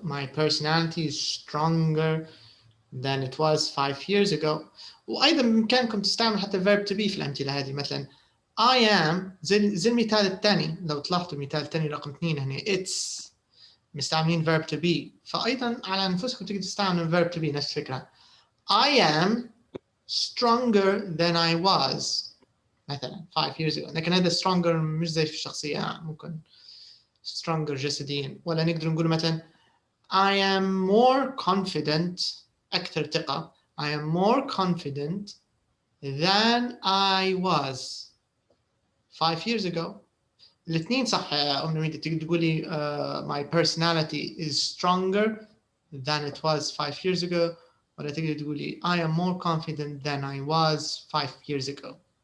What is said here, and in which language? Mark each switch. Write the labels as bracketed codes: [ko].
[en] My personality is stronger than it was 5 years ago. [ar] وأيضا بإمكانكم تستعملوا حتى [en] verb to be [ar] في الأمثلة هذه. مثلا [en] I am [ar] زي المثال الثاني. لو تلاحظوا المثال الثاني رقم 2 هنا it's مستعملين [en] verb to be. [ar] فأيضا على أنفسكم تقدروا تستعملوا [en] verb to be [ar] نفس الفكرة. [en] I am stronger than I was [ar] مثلا [en] 5 years ago. [ar] لكن هذا stronger مش زي في الشخصية. ممكن stronger جسديا. ولا نقدر نقول مثلا [en] I am more confident [ar] أكثر ثقة. [en] I am more confident than I was 5 years ago. [ar] الاثنين صح يا أم نميدة. تقدر تقولي [en] my personality is stronger than it was 5 years ago. [ar] ولا تقدر تقولي [en] I am more confident than I was 5 years ago.